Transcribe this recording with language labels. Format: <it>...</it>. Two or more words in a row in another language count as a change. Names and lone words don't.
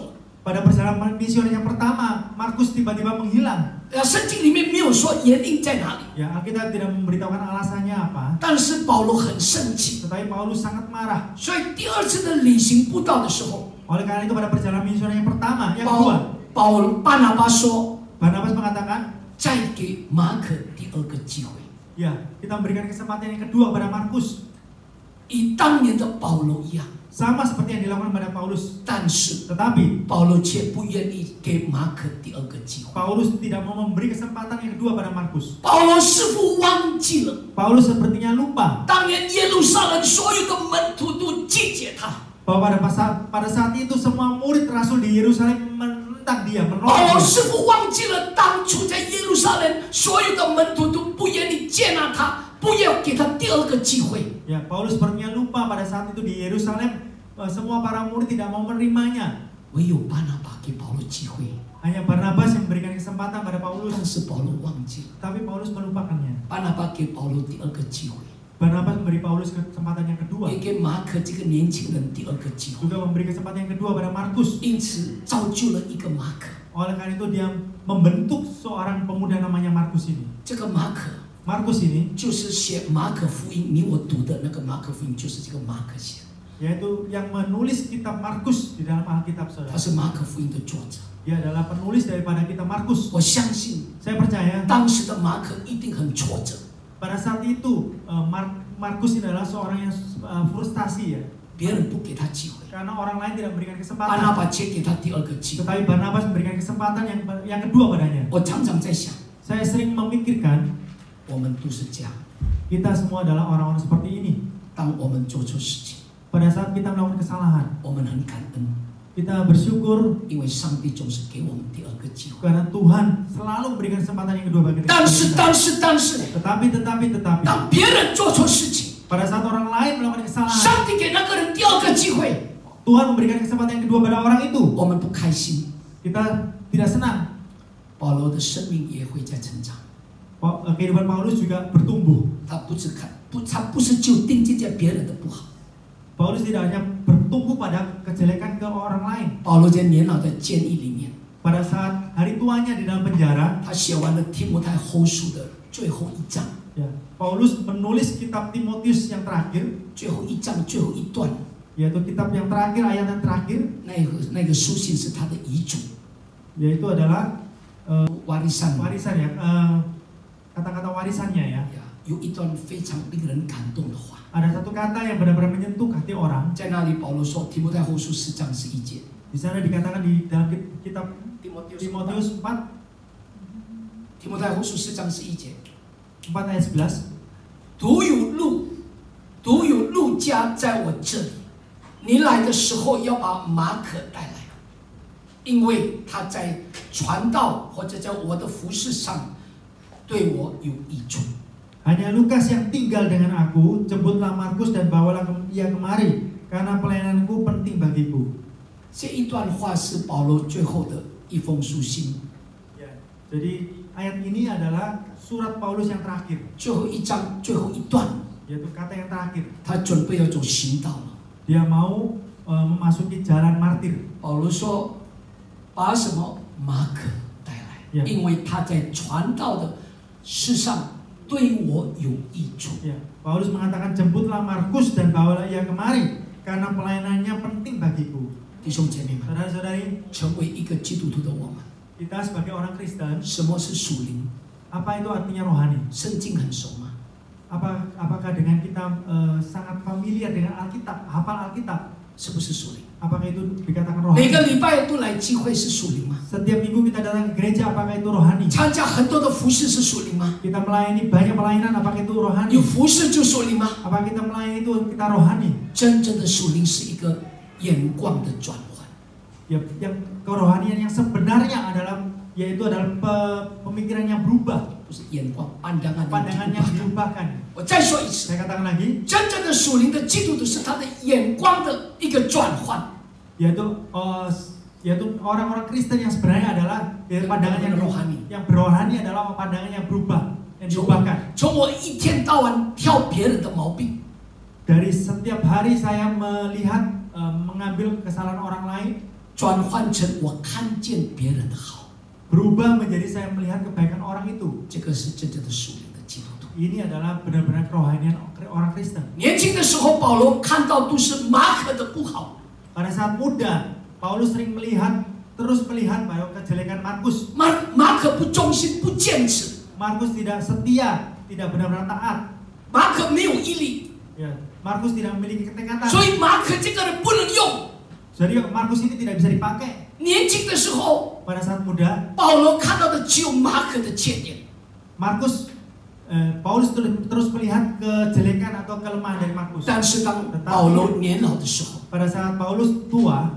<id>Pada perjalanan misionaris yang pertama, Markus tiba-tiba menghilang.</id> <zh>圣经里面没有说原因在哪里，</zh> <id>Ya, Alkitab tidak memberitahukan alasannya apa.</id> <zh>但是保罗很生气，</zh> <id>Tetapi Paulus sangat marah.</id> <zh>所以第二次的旅行布道的时候，</zh> <id>Oleh karena itu pada perjalanan misionaris yang pertama, yang kedua,</id> <zh>巴拿巴说，</zh> <id>Barnabas mengatakan,</id> <zh>再给马可第二个机会，</zh> <id>ya, kita memberikan kesempatan yang kedua pada Markus.</id> <zh>与当年的保罗一样，</zh> <id>Sama seperti yang dilakukan pada Paulus.</id> <zh>但是</zh> <id>Tetapi</id> <zh>保罗却不愿意给马可第二个机会。</zh> <id>Paulus tidak mau memberi kesempatan yang kedua pada Markus.</id> <zh>保罗似乎忘记了，</zh> <id>Paulus sepertinya lupa</id> <zh>当年耶路撒冷所有的门徒都拒绝他，</zh> <id>bahwa pada saat itu semua murid Rasul di Yerusalem menentang dia,</id> <zh>保</zh> <id>menolak</id> <zh>罗</zh> <id>dia.</id> <zh>似乎忘记了当初在耶路撒冷所有的门徒都不愿意接纳他，不要给他第二个机会。</zh> <id>Ya, Paulus sepertinya lupa pada saat itu di Yerusalem semua para murid tidak mau menerimanya.</id> <zh>唯有巴拿巴给保罗机会，</zh> <id>Hanya Barnabas yang memberikan kesempatan pada</id> <zh>但</zh> <id>Paulus,</id> <zh>是保罗忘记了。</zh> <id>tapi Paulus melupakannya.</id> <zh>巴拿巴给保罗第二个机会，</zh> <id>Barnabas memberi Paulus kesempatan yang kedua,</id> <zh>也给马可这个年轻人第二个机会，</zh> <id>juga memberi kesempatan yang kedua pada Markus.</id> <zh>因此造就了一个马可。</zh> <id>Oleh karena itu dia membentuk seorang pemuda namanya Markus ini.</id> <zh>这个马可</zh> <id>Markus ini</id> <zh>就是写马可福音，你我读的那个马可福音就是这个马可写的，</zh> <id>yaitu yang menulis kitab Markus di dalam Alkitab</id> <zh>他</zh> <id>saudara.</id> <zh>是马可福音的作者。</zh> <id>Dia adalah penulis daripada kitab Markus.</id> <zh>我相信</zh> <id>Saya percaya</id> <zh>当时的马可一定很挫折，</zh> <id>pada saat itu Markus ini adalah seorang yang frustasi ya,</id> <zh>别人不给他机会，</zh> <id>karena orang lain tidak memberikan</id> <zh>巴拿</zh> <id>kesempatan.</id> <zh>巴却给他第二个机会。</zh> <id>Tetapi Barnabas memberikan kesempatan yang kedua padanya.</id> <zh>我常常在想，</zh> <id>Saya sering memikirkan</id> <zh>我们都是这样，</zh> <id>kita semua adalah orang-orang seperti ini.</id> <zh>当我们做错事情，</zh> <id>Pada saat kita melakukan kesalahan,</id> <zh>我们很感恩，</zh> <id>kita bersyukur</id> <zh>因为上帝总是给我们第二个机会。</zh> <id>karena Tuhan selalu memberikan kesempatan yang kedua bagi kita.</id> <zh>但是，</zh> <id>Tetapi</id> <zh>当别人做错事情，</zh> <id>pada saat orang lain melakukan kesalahan,</id> <zh>上帝给那个人第二个机会，</zh> <id>Tuhan memberikan kesempatan yang kedua pada orang itu.</id> <zh>我们不开心，</zh> <id>Kita tidak senang.</id> <zh>保罗的生命也会在成长。</zh> <id>Kehidupan Paulus juga bertumbuh.</id> <zh>他不是就定睛在别人的不好。</zh> <id>Paulus tidak hanya bertumbuh pada kejelekan ke orang lain.</id> <zh>保罗在年老的监狱里面，</zh> <id>Pada saat hari tuanya di dalam penjara,</id> <zh>他写完了提摩太后书的最后一章，</zh> <id>ya, Paulus menulis kitab Timotius yang terakhir,</id> <zh>最后一章最后一段，</zh> <id>yaitu kitab yang terakhir, ayat yang terakhir,</id> <zh>那个书信是他的遗嘱，</zh> <id>yaitu adalah warisan。 warisan ya, kata-kata warisannya ya.</id> <zh>有一段非常令人感动的话，</zh> <id>Ada satu kata yang benar-benar menyentuh hati orang.</id> <zh>在那里保罗说，提摩太后书4章11节，</zh> <id>Di sana dikatakan di dalam kitab</id> <zh>提摩</zh> <id>Timotius 4,</id> <zh>提摩太后书4章11节，</zh> <id>4 ayat 11.</id> <zh>独有路加在我这里，你来的时候要把马可带来，因为他在传道或者在我的服事上对我有益处。</zh> <id>Hanya Lukas yang tinggal dengan aku, jemputlah Markus dan bawalah ia kemari, karena pelayananku penting bagiku.</id> <zh>这一段话是保罗最后的一封书信。</zh> <id>Ya, jadi ayat ini adalah surat Paulus yang terakhir,</id> <zh>最后一章最后一段，</zh> <id>yaitu kata yang terakhir.</id> <zh>他准备要走行道了。</zh> <id>Dia mau memasuki jalan martir.</id> <zh>保罗说：“把什么马可带来， Yeah. 因为他在传道的事上对我有益处。”</zh> <id>Ya, Paulus mengatakan jemputlah Markus dan bawalah ia kemari karena pelayanannya penting bagiku.</id> <zh>弟兄姐妹们，</zh> <id>Saudara-saudari,</id> <zh>成为一个基督徒的我们，</zh> <id>kita sebagai orang Kristen,</id> <zh>什么是属灵？</zh> <id>apa itu artinya rohani?</id> <zh>圣经很熟吗？</zh> <id>Apakah dengan kita sangat familiar dengan Alkitab, hafal Alkitab?</id> <zh>是不是属灵？</zh> <id>Apakah itu dikatakan</id> <zh>每</zh> <id>rohani?</id> <zh>个礼拜都来聚会是属灵吗？</zh> <id>Setiap minggu kita datang ke gereja, apakah itu rohani?</id> <zh>参加很多的服事是属灵吗？</zh> <id>Kita melayani banyak pelayanan, apakah itu rohani?</id> <zh>有服事就属灵吗？</zh> <id>Apakah kita melayani itu kita rohani?</id> <zh>真正的属灵是一个眼光的转换。</zh> <id>Ya, yang kerohanian yang sebenarnya yaitu adalah pemikiran yang berubah,</id> <zh>不是眼光 pandangan</zh> <id>pandangan yang diubahkan.</id> <zh>我再说一次，</zh> <id>Saya katakan lagi,</id> <zh>真正的属灵的基督徒是他的眼光的一个转换。</zh> <id>yaitu orang-orang Kristen yang sebenarnya adalah pandangan yang berrohani adalah pandangan yang berubah, yang diubahkan.</id> <zh>从我一天到晚挑别人的毛病，</zh> <id>Dari setiap hari saya melihat mengambil kesalahan orang lain,</id> <zh>转换成我看见别人的好，</zh> <id>berubah menjadi saya melihat kebaikan orang itu.</id> <zh>这个是真正的属灵的基督徒。</zh> <id>Ini adalah benar-benar kerohanian orang Kristen.</id> <zh>年轻的时候，保罗看到都是马可的不好，</zh> <id>Pada saat muda, Paulus sering terus melihat bahwa kejelekan Markus.</id> <zh>马可不忠心、不坚持，</zh> <id>Markus tidak setia, tidak benar-benar taat.</id> <zh>马可没有毅力，</zh> <id>Ya, Markus tidak memiliki ketekatan.</id> <zh>所以马可这个人不能用。</zh> <id>Jadi Markus ini tidak bisa dipakai.</id> <zh>年轻的时候，</zh> <id>Pada saat muda,</id> <zh>保罗看到的只有马可的缺点。</zh> <id>Paulus terus melihat kejelekan atau kelemahan dari Markus.</id> <zh>但是当保罗年老的时候，</zh> <id>Pada saat Paulus tua,</id>